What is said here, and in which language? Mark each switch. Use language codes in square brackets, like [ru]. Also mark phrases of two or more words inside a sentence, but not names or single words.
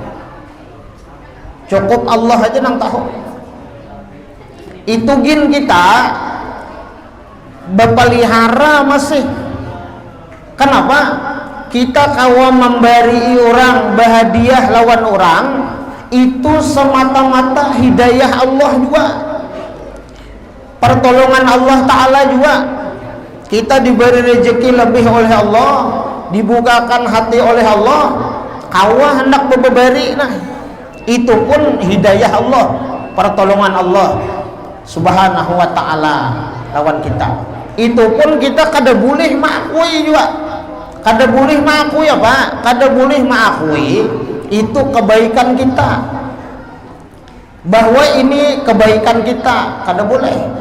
[bjn] Cukup Allah aja nang tahu. Itu gin kita bapalihara masih. Kenapa? Kita kawa memberi orang bahadiah lawan orang itu semata-mata hidayah Allah juga, pertolongan Allah Ta'ala juga. Kita diberi rezeki lebih oleh Allah, dibukakan hati oleh Allah, kawa hendak memberi, nah itu pun hidayah Allah, pertolongan Allah [ar] سبحانه وتعالى [bjn] lawan kita. Itu pun kita kada boleh mengakui juga, kada boleh mengakui apa? Kada boleh mengakui itu kebaikan kita, bahwa ini kebaikan kita, kada boleh.